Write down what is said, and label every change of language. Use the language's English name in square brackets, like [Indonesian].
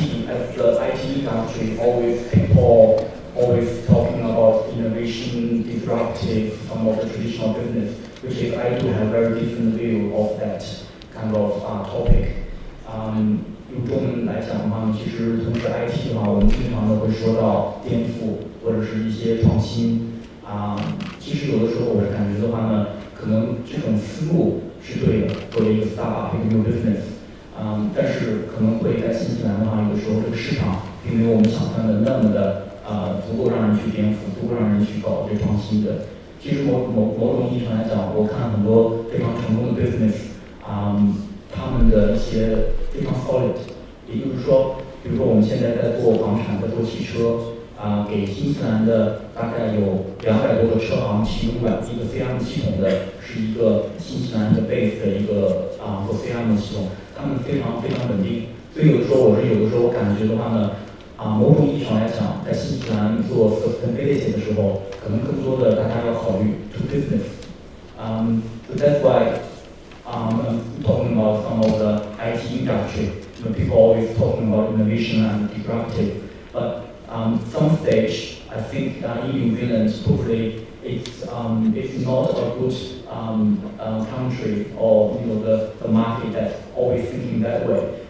[English] As the IT industry, people always talking about innovation, disruptive, some of the traditional business, which is I do have very different view of that kind of topic. [Chinese] 用中文来讲的话，其实从事 IT 的话，我们经常都会说到颠覆或者是一些创新。其实有的时候我是感觉的话呢，可能这种思路是对的，作为一个 startup 一个 new business。但是可能会在新西兰的话，有的时候这个市场并没有我们想象的那么的足够让人去颠覆，足够让人去搞这创新的。其实某种意义上来讲，我看很多非常成功的 business， 他们的一些非常 solid， 也就是说，比如说我们现在在做房产，在做汽车，给新西兰的大概有200多个车行提供了一个 CRM 系统的，是一个新西兰的 base 的一个做 CRM 的系统。他们非常稳定，所以有的时候我感觉的话呢，某种意义上来讲，在新西兰做 sustainability 的时候，可能更多的大家要考虑 to business。 [English] So that's why I'm talking about some of the IT industry. People always talking about innovation and disruptive, but some stage I think in New Zealand probably it's not a good country or the market that's always thinking that way.